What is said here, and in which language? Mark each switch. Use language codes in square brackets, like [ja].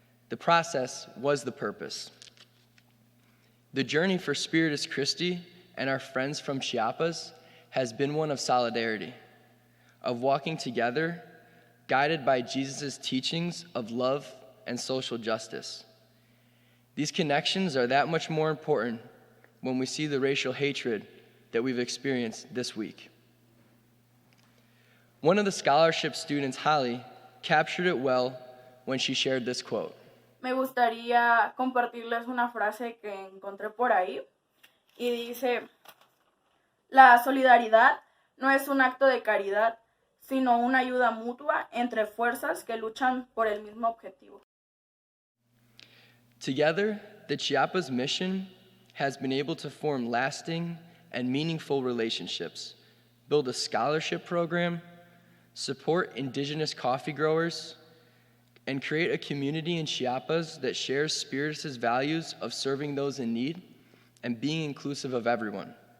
[en] The process was the purpose. The journey for Spiritus Christi and our friends from Chiapas has been one of solidarity, of walking together, guided by Jesus' teachings of love and social justice. These connections are that much more important when we see the racial hatred that we've experienced this week. One of the scholarship students, Holly, captured it well when she shared this quote. [es] Me gustaría compartirles una frase que encontré por ahí y dice, la solidaridad no es un acto de caridad, sino una ayuda mutua entre fuerzas que luchan por el mismo objetivo. [en] Together, the Chiapas mission has been able to form lasting and meaningful relationships, build a scholarship program, support indigenous coffee growers, and create a community in Chiapas that shares Spiritus' values of serving those in need and being inclusive of everyone.